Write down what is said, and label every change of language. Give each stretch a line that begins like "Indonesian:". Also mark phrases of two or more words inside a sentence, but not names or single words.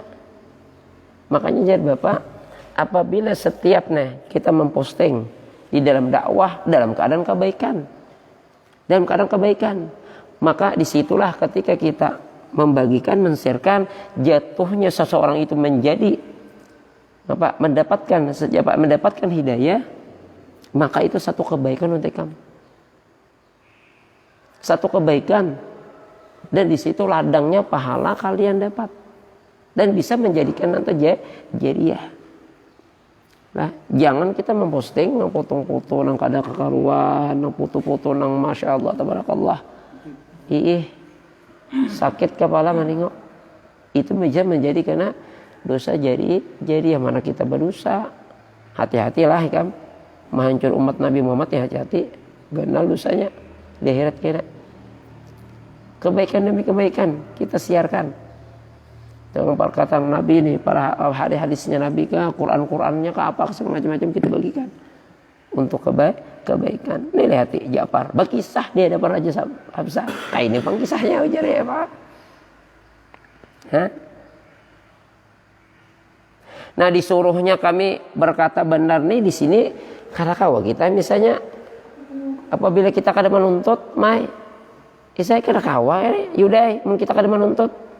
Indonesian: Makanya jadi Bapak, apabila setiap kita memposting di dalam dakwah dalam keadaan kebaikan, maka disitulah ketika kita membagikan, men-sharekan, jatuhnya seseorang itu menjadi mendapatkan hidayah, maka itu satu kebaikan untuk kamu. Satu kebaikan. Dan di situ ladangnya pahala kalian dapat. Dan bisa menjadikan nanti jariah. Nah, jangan kita memposting,
Banjar: nang foto-foto, nang kada kekaruan, nang foto-foto, nang
Arabic: ما شاء الله، تبارك الله.
Indonesian: Sakit kepala menengok. Itu menjadi karena dosa jadi yang mana kita berdosa. Hati-hatilah kan. Menghancur umat Nabi Muhammad ya hati-hati.
Banjar: Ganal dosanya
Indonesian: di akhirat kena. Kebaikan demi kebaikan kita siarkan. Dengan perkataan Nabi ini, para hadis-hadisnya Nabi kah, Quran-Qurannya kah, apa macam-macam kita bagikan untuk kebaikan. Ini lihat Ja'far berkisah dia hadapan Raja Habsah.
Banjar: Nah, ini pengkisahnya ujar ya Pak. Hah? Nah, disuruhnya kami berkata benar nih di sini karena kawa kita misalnya apabila kita kada menuntut, saya kada kawa yudai, mun kita kada menuntut.